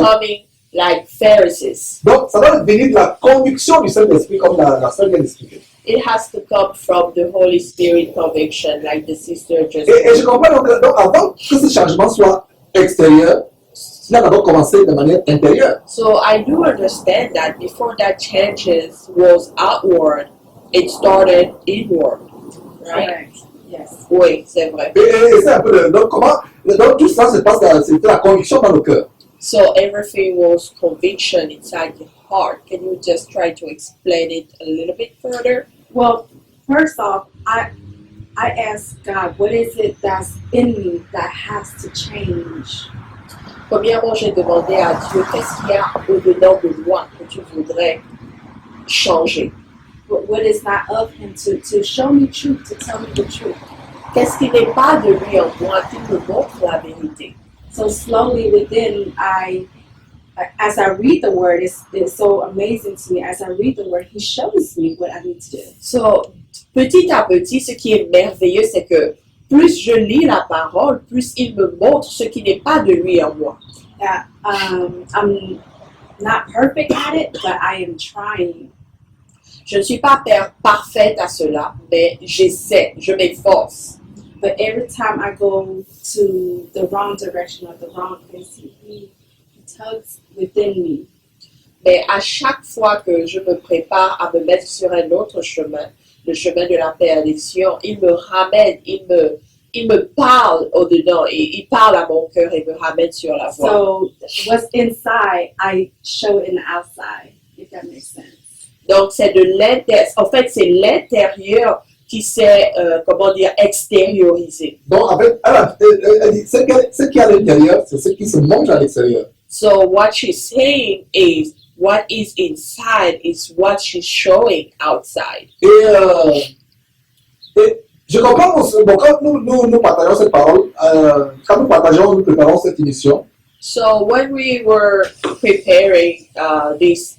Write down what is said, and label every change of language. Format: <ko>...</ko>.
<en>becoming like Pharisees.</en> <fr>Donc, ça doit venir de la conviction du Saint-Esprit, comme la sœur vient d'expliquer.</fr> <en>It has to come from the Holy Spirit conviction, like the sister just</en> <fr>Et je comprends donc avant que ce changement soit extérieur, cela doit d'abord commencer de manière intérieure.</fr> <en>So I do understand that before that changes was outward, it started inward, right? Correct. Yes.</en> <fr>Oui, c'est vrai. Et c'est un peu donc donc tout ça se passe, c'était la conviction dans le cœur.</fr> <en>So everything was conviction inside the heart. Can you just try to explain it a little bit further? Well, first off, I asked God, what is it that's in me that has to change?</en> <fr>Premièrement, j'ai demandé à Dieu qu'est-ce qu'il y a au-dedans de moi que tu voudrais changer.</fr> <en>What is not of Him to show me truth, to tell me the truth.</en> <fr>Qu'est-ce qui n'est pas de lui en moi qui me montre la vérité?</fr> <en>So slowly within, as I read the Word, it's so amazing to me. As I read the Word, He shows me what I need to do.</en> <fr>So, petit à petit, ce qui est merveilleux, c'est que plus je lis la parole, plus il me montre ce qui n'est pas de lui en moi.</fr> <en>That I'm not perfect at it, but I am trying.</en> <fr>Je ne suis pas parfaite à cela, mais j'essaie, je m'efforce.</fr> <en>But every time I go to the wrong direction or the wrong place, He tugs within me.</en> <fr>Mais à chaque fois que je me prépare à me mettre sur un autre chemin, le chemin de la perdition, il me ramène, il il me parle au-dedans, il parle à mon cœur et me ramène sur la voie.</fr> <en>So what's inside, I show it in the outside, if that makes sense.</en> <fr>Donc, c'est de l'intérieur, en fait, c'est l'intérieur qui s'est, comment dire, extériorisé. Donc, elle dit, ce qui est à l'intérieur, c'est ce qui se montre à l'extérieur.</fr> <en>So, what she's saying is, what is inside is what she's showing outside.</en> <fr>Et je comprends, bon, quand nous partageons cette parole, quand nous préparons cette émission,</fr> <en>So, when we were preparing this</en>